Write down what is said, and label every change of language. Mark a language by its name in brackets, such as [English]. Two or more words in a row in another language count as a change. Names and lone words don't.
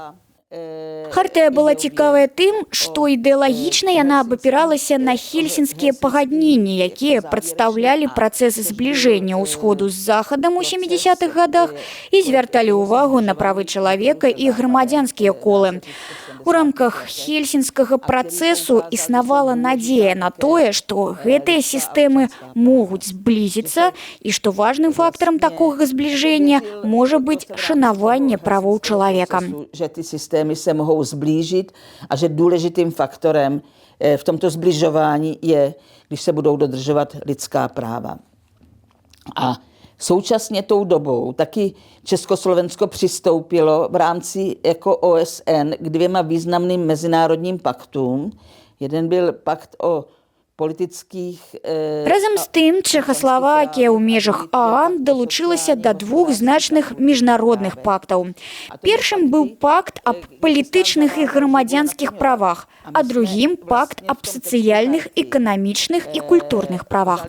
[Belarusian] Хартыя была цікавая тым, што ідэалагічна яна абапіралася на хельсінскія пагадненні, якія прадстаўлялі працэс збліжэння ўсходу з захадам у 70-х гадах і звярталі ўвагу на правы чалавека і грамадзянскія колы. У рамках хельсінскага працэсу існавала надзея на тое, што гэтыя сістэмы могуць зблізіцца і што важным фактарам такога збліжэння можа быць шанаванне правоў чалавека. [Czech] Se mohou zblížit a že důležitým faktorem v tomto zbližování je, když se budou dodržovat lidská práva. A současně tou dobou taky Československo přistoupilo v rámci jako OSN k 2 významným mezinárodním paktům. Jeden byl pakt o politických... [Belarusian] Разам з тым, Чэхаславакія ў межах ААН далучылася да двух значных міжнародных пактаў. Першым быў пакт аб палітычных і грамадзянскіх правах, а другім пакт аб сацыяльных, эканамічных і культурных правах.